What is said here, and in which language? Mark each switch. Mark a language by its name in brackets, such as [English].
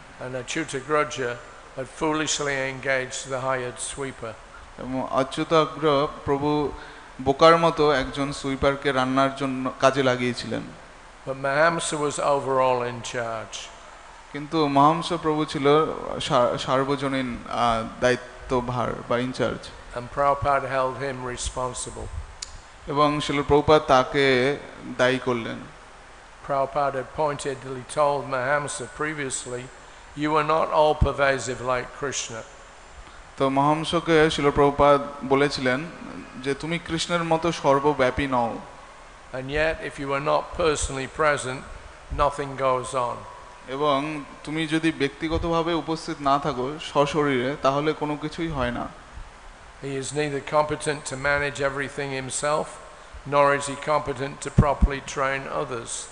[English] And Achyutagraja had foolishly engaged the hired sweeper. [Bangla] এবং অচ্যুতাগ্র প্রভু বোকার মতো একজন সুইপারকে রান্নার জন্য কাজে লাগিয়েছিলেন। [English] But Mahamsa was overall in charge. [Bangla] কিন্তু মহাংস প্রভু ছিল সার্বজনীন দায়িত্বভার বা in charge, [English] and Prabhupada held him responsible. [Bangla] এবং শিল প্রভুপাদ তাকে দায়ী করলেন। [English] Prabhupada had pointedly told Mahamsa previously, you are not all pervasive like Krishna. [Bangla] তো মহাংসকে শিল প্রভুপাদ বলেছিলেন যে তুমি কৃষ্ণের মতো সর্বব্যাপী নও, [English] And yet, if you are not personally present, nothing goes on. [Bangla] এবং তুমি যদি ব্যক্তিগতভাবে উপস্থিত না থাকো সশরীরে, তাহলে কোনো কিছুই হয় না। [English] He is neither competent to manage everything himself, nor is he competent to properly train others.